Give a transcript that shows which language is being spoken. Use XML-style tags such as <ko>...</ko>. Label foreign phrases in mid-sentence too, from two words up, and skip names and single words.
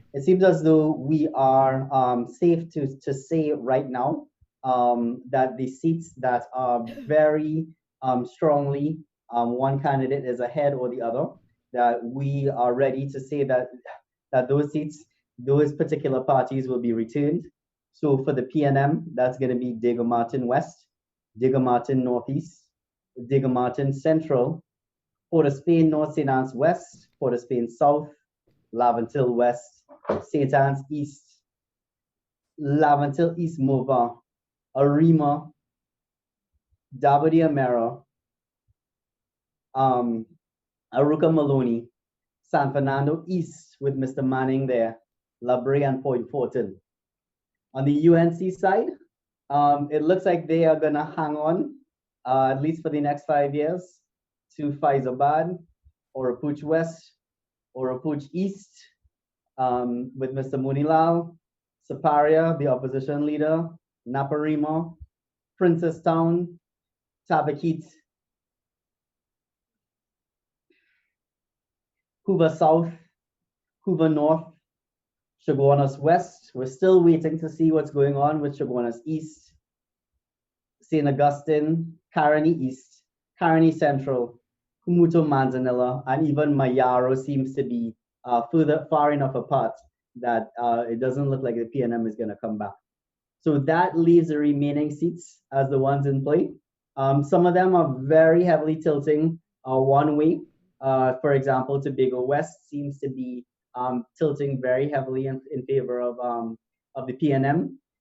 <en>It seems as though we are safe to say right now that the seats that are very strongly one candidate is ahead or the other, that we are ready to say that those seats, those particular parties will be returned. So for the PNM, that's going to be Diego Martin West, Diego Martin Northeast, Diego Martin Central, Port of Spain North, St. Anne's West, Port of Spain South, Laventille West, St. Anne's East, Laventille East Mova, Arima, Dabody Amera, Aruka Maloney, San Fernando East with Mr. Manning there, Labrie and Point Fortin. On the UNC side, it looks like they are gonna hang on, at least for the next 5 years, to Faizabad, Orapooch West, Orapooch East, with Mr. Munilal, Saparia, the opposition leader, Naparima, Princestown, Tabakit, Couva South, Couva North, Chaguanas West. We're still waiting to see what's going on with Chaguanas East, St. Augustine, Caroni East, Caroni Central, Kumuto Manzanilla, and even Mayaro seems to be far enough apart that it doesn't look like the PNM is going to come back. So that leaves the remaining seats as the ones in play. Some of them are very heavily tilting one way. For example, Tobago West seems to be tilting very heavily in favor of the PNM.</en>